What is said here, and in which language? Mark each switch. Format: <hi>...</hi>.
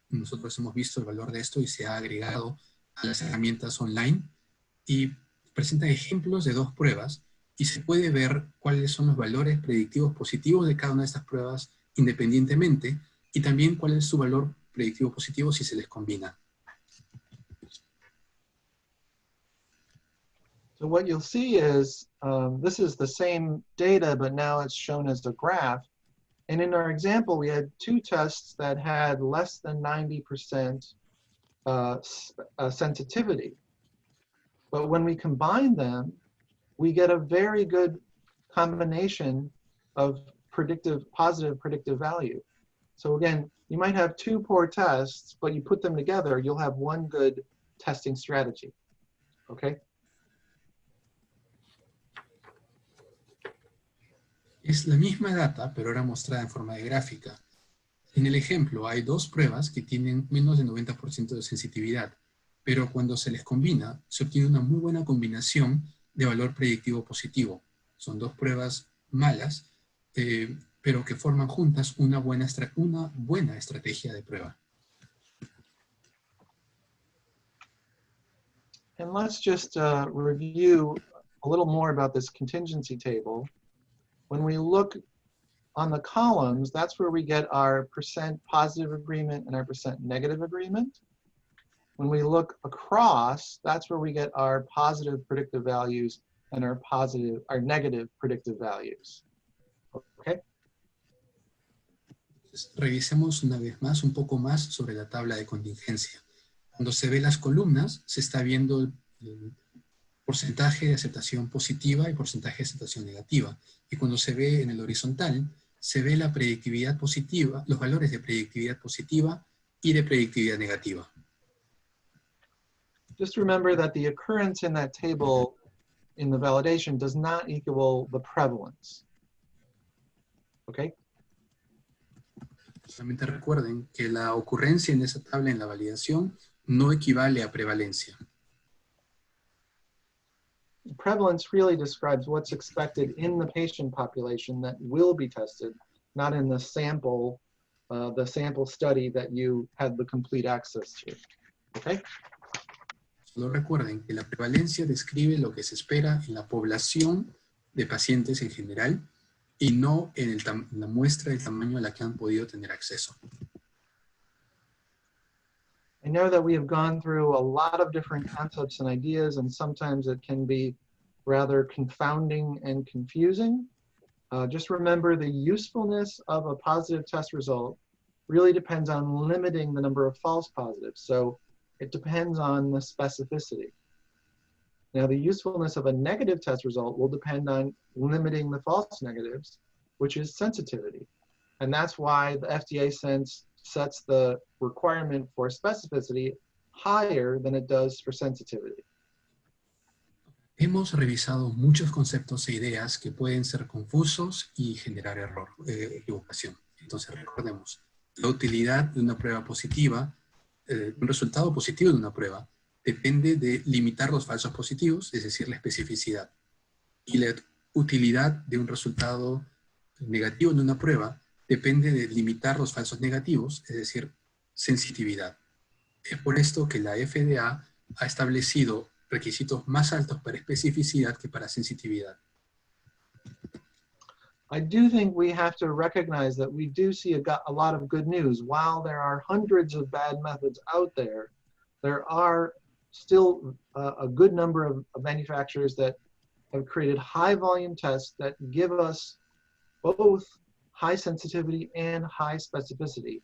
<es>Nosotros hemos visto el valor de esto y se ha agregado a las herramientas online y presentan ejemplos de 2 pruebas y se puede ver cuáles son los valores predictivos positivos de cada una de estas pruebas independientemente y también cuál es su valor predictivo positivo si se les combina.</es> <en>So what you'll see is, this is the same data, but now it's shown as a graph. And in our example, we had 2 tests that had less than 90% sensitivity. But when we combine them, we get a very good combination of positive predictive value. So again, you might have 2 poor tests, but you put them together, you'll have 1 good testing strategy. Okay?</en> <es>Es la misma data, pero ahora mostrada en forma de gráfica. En el ejemplo hay 2 pruebas que tienen menos del 90% de sensitividad, pero cuando se les combina, se obtiene una muy buena combinación de valor predictivo positivo. Son 2 pruebas malas, pero que forman juntas una buena estrategia de prueba.</es> <en>And let's just review a little more about this contingency table. When we look on the columns, that's where we get our % positive agreement and our % negative agreement. When we look across, that's where we get our positive predictive values and our negative predictive values. Okay?</en> <es>Revisemos una vez más, un poco más sobre la tabla de contingencia. Cuando se ve las columnas, se está viendo el porcentaje de aceptación positiva y porcentaje de aceptación negativa. Y cuando se ve en el horizontal, se ve la predictividad positiva, los valores de predictividad positiva y de predictividad negativa.</es> <en>Just remember that the occurrence in that table in the validation does not equal the prevalence. Okay?</en> <es>Solamente recuerden que la ocurrencia en esa tabla en la validación no equivale a prevalencia.</es> <en>Prevalence really describes what's expected in the patient population that will be tested, not in the sample study that you had the complete access to. Okay?</en> <es>Solo recuerden que la prevalencia describe lo que se espera en la población de pacientes en general y no en la muestra del tamaño a la que han podido tener acceso.</es> <en>I know that we have gone through a lot of different concepts and ideas, and sometimes it can be rather confounding and confusing. Just remember the usefulness of a positive test result really depends on limiting the number of false positives. So it depends on the specificity. Now, the usefulness of a negative test result will depend on limiting the false negatives, which is sensitivity. And that's why the FDA sets the requirement for specificity higher than it does for sensitivity.</en> <es>Hemos revisado muchos conceptos e ideas que pueden ser confusos y generar equivocación. Entonces recordemos, la utilidad de una prueba positiva, un resultado positivo de una prueba, depende de limitar los falsos positivos, es decir, la especificidad. Y la utilidad de un resultado negativo de una prueba depende de limitar los falsos negativos, es decir, sensitividad. Es por esto que la FDA ha establecido requisitos más altos para especificidad que para sensitividad.</es> <en>I do think we have to recognize that we do see a lot of good news. While there are hundreds of bad methods out there, there are still a good number of manufacturers that have created high volume tests that give us both high sensitivity and high specificity.</en>